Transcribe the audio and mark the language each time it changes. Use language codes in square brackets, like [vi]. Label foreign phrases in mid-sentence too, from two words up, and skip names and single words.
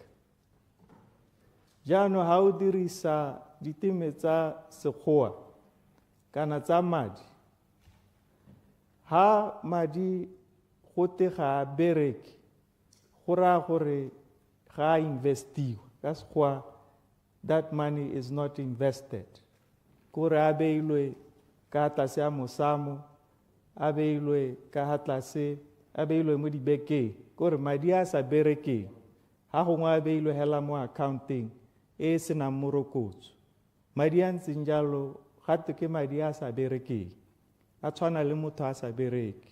[tn] Jaanong ga o dirisa diteme tsa sekgowa kana tsa madi, ha madi go te ga a bereke go raya gore ga a investiwa ka sekgowa, [en] that money is not invested. [tn] Kore a beilwe ka tlase a mosamo, a beilwe ka ha tlase, a beilwe mo dibekeng, kore madi a sa berekeng ha gongwe a beilwe hela mo accounting e senang morokotso. Madi a ntseng jalo gate ke madi a sa berekeng, a tshwana le motho a sa bereke.